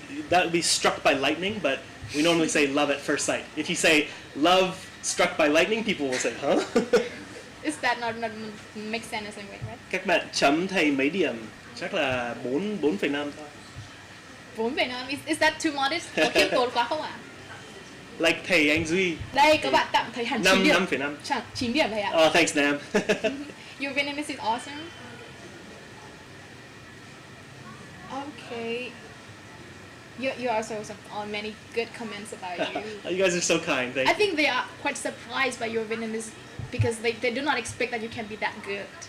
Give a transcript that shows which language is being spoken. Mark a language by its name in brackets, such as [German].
[English] That would be struck by lightning, but we normally say love at first sight. If you say love struck by lightning, people will say, huh? Is that not make sense in a way, right? [Vietnamese] Các bạn chấm thầy mấy điểm? Chắc là 4,5 thôi. 4,5. [English] Is that too modest? [Vietnamese] Có khiêm tốn quá không ạ? Like thầy anh Duy. Đây, các bạn tặng thầy hẳn 9 điểm. 5,5. Chẳng 9 điểm thầy ạ. [English] Oh, thanks, Nam. Your Vietnamese is awesome. Okay. You also many good comments about you. You guys are so kind. Thank I you. think they are quite surprised by your Vietnamese because they do not expect that you can be that good.